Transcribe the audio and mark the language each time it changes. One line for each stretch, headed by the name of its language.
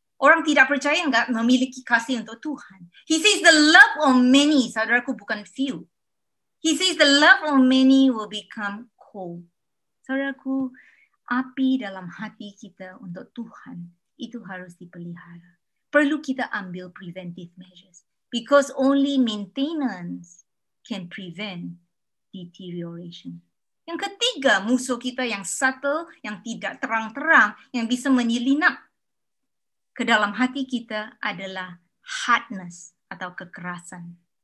Indonesian: Orang tidak percaya enggak memiliki kasih untuk Tuhan.
English: He says the love of many,
Indonesian: saudaraku, bukan
English: few. He says the love of many will become cold.
Indonesian: Saudaraku, api dalam hati kita untuk Tuhan itu harus dipelihara. Perlu kita ambil
English: preventive measures, because only maintenance can prevent deterioration.
Indonesian: Yang ketiga, musuh kita yang subtle, yang tidak terang-terang, yang bisa menyelinap ke dalam hati kita adalah hardness atau kekerasan.